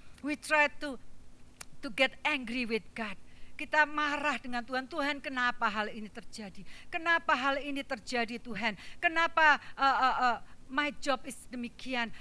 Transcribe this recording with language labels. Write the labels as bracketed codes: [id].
[en] We try to get angry with God. [id] Kita marah dengan Tuhan. Tuhan, kenapa hal ini terjadi? Kenapa hal ini terjadi, Tuhan? Kenapa [en] my job is [id] demikian?